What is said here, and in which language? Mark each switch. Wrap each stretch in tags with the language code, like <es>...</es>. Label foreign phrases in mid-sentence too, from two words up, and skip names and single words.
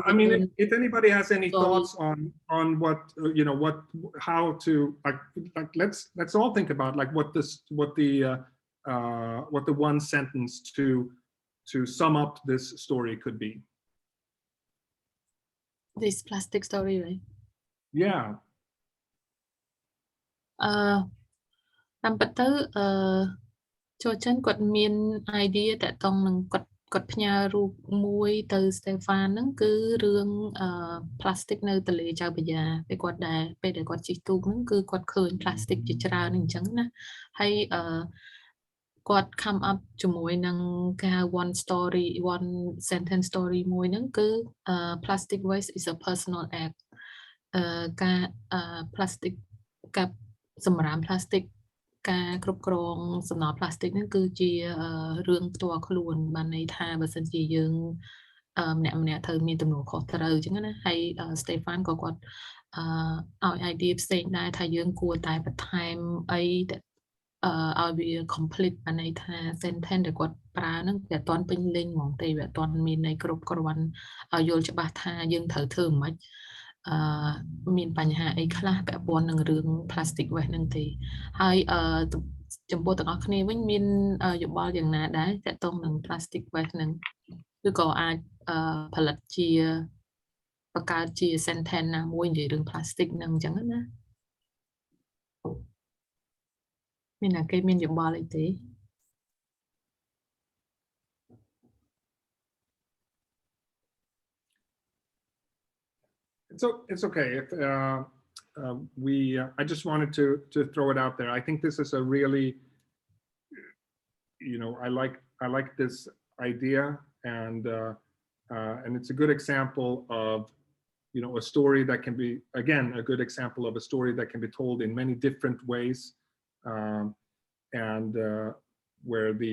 <en>I mean, if anybody has any thoughts on what how to like let's all think about like what the one sentence to sum up this story could be. This plastic story, right? Yeah.</en> <km>តាមពិតទៅចូលចិនគាត់មាន idea តាក់ទងនឹងគាត់ផ្ញើរូបមួយទៅ Stefan ហ្នឹងគឺរឿង plastic នៅទន្លេចៅបញ្ញាពេលដែលគាត់ជិះទូកហ្នឹងគឺគាត់ឃើញ plastic ជាច្រើនអញ្ចឹងណាហើយគាត់</km> <en>come up</en> <km>ជាមួយនឹងការ</km> <en>one sentence story</en> <km>មួយហ្នឹងគឺ</km> <en>plastic waste is a personal act</en> <km>ការ plastic กับសម្រាម plastic ការគ្រប់គ្រងសំណល់ plastic ហ្នឹងគឺជារឿងផ្ទាល់ខ្លួនបានន័យថា បើសិនជាយើងម្នាក់ត្រូវមានទំនួលខុសត្រូវអញ្ចឹងណាហើយ Stefan ក៏គាត់ឲ្យ idea ផ្សេងដែរថាយើងគួរតែបន្ថែមអីឲ្យវា complete បានន័យថា sentence ដែលគាត់ប្រើហ្នឹងវាអត់ទាន់ពេញលេញហ្មងទេវាអត់ទាន់មានន័យគ្រប់គ្រាន់ឲ្យយល់ច្បាស់ថាយើងត្រូវធ្វើមិនមានបញ្ហាអីខ្លះពាក់ព័ន្ធនឹងរឿង</km> <en>plastic waste</en> <km>ហ្នឹងទេហើយចំពោះទាំងអស់គ្នាវិញមានយោបល់យ៉ាងណាដែរទាក់ទងនឹង</km> <en>plastic waste</en> <km>ហ្នឹងឬក៏អាចផលិតជាបង្កើតជា sentence ណាមួយនិយាយរឿង plastic ហ្នឹងអញ្ចឹងណាមានណាគេមានយោបល់អីទេ</km> <en>So it's okay if I just wanted to throw it out there. I think this is a really, I like this idea, and it's a good example of a story that can be, again, a good example of a story that can be told in many different ways, and where the</en>